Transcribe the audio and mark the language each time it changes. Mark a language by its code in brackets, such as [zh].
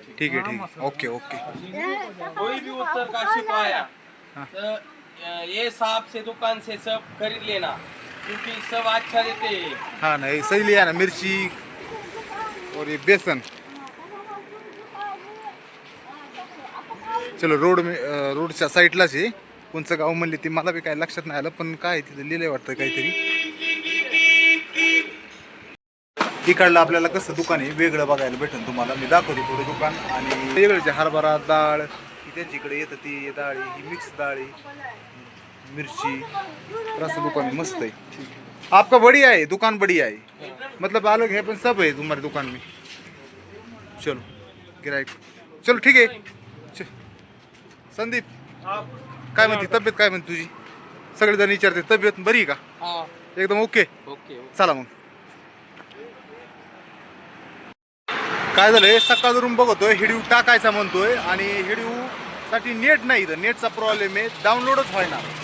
[hi] ठीक है ठीक है, ओके ओके। कोई भी उत्तर काशी को आया तो ये साहब से दुकान से सब खरीद लेना, क्योंकि सब अच्छा देते हैं। हाँ ना, ये सही लिया ना, मिर्ची और ये बेसन। [mr] चलो रोडच्या साईडलाच आहे. कोणचं गाव म्हणले ते मला बी काय लक्षात नाही आलं, पण काय तिथं लिहिलंय वाटतं काहीतरी. इकडलं आपल्याला कसं दुकान आहे वेगळं बघायला भेटेल तुम्हाला. मी दाखवते थोडं दुकान. आणि वेगळं हरभरा डाळ ही त्यांच्याकडे येतं, ती डाळ ही मिक्स डाळ आहे, मिरची. तर असं दुकान आहे, मस्त आहे. [hi] आपका बढ़िया है दुकान, बढ़िया है, मतलब अलग है पण सब है तुम्हारे दुकान में. [mr] चलो गिराईक, चलो ठीक आहे. संदीप काय म्हणते तब्येत, काय म्हणते तुझी? सगळेजण विचारते तब्येत बरी आहे का? एकदम ओके. चला मग. काय झालंय, सकाळवरून बघतोय हिडिओ टाकायचा म्हणतोय, आणि हिडिओ साठी नेट नाही, इथं नेटचा प्रॉब्लेम आहे, डाउनलोडच व्हायना.